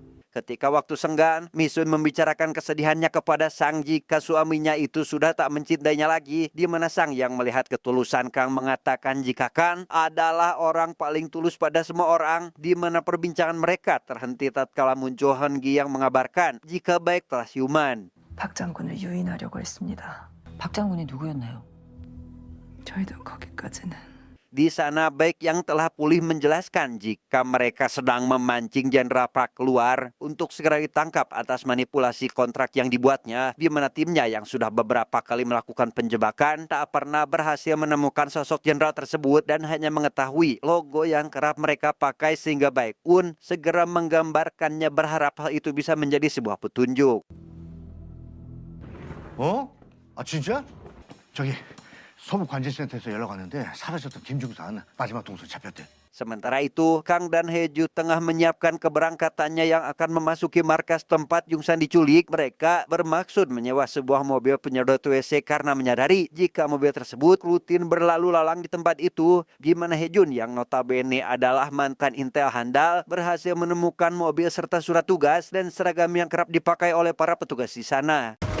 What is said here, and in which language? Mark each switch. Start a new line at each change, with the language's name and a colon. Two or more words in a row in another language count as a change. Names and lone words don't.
Indonesian: Ketika waktu senggang, Misun membicarakan kesedihannya kepada Sang jika suaminya itu sudah tak mencintainya lagi, di mana Sang yang melihat ketulusan Kang mengatakan jika Kang adalah orang paling tulus pada semua orang, di mana perbincangan mereka terhenti tatkala muncul Hongi yang mengabarkan jika Baek telah siuman.
Korean: 박 장군을 유인하려고 했습니다. 박 장군이 누구였나요? 저희도 거기까지는.
Indonesian: Di sana Baek yang telah pulih menjelaskan jika mereka sedang memancing Jenderal Park keluar untuk segera ditangkap atas manipulasi kontrak yang dibuatnya, di mana timnya yang sudah beberapa kali melakukan penjebakan tak pernah berhasil menemukan sosok jenderal tersebut dan hanya mengetahui logo yang kerap mereka pakai, sehingga Baek pun segera menggambarkannya berharap hal itu bisa menjadi sebuah petunjuk.
Korean: 어? 아 진짜? 저기 서부 관제센터에서 연락 왔는데 사라졌던 김중산 마지막 동선 잡혔대.
Indonesian: Sementara itu, Kang dan Heju tengah menyiapkan keberangkatannya yang akan memasuki markas tempat Jungsan diculik. Mereka bermaksud menyewa sebuah mobil penyedot WC karena menyadari jika mobil tersebut rutin berlalu lalang di tempat itu, di mana Hejun yang notabene adalah mantan intel handal berhasil menemukan mobil serta surat tugas dan seragam yang kerap dipakai oleh para petugas di sana.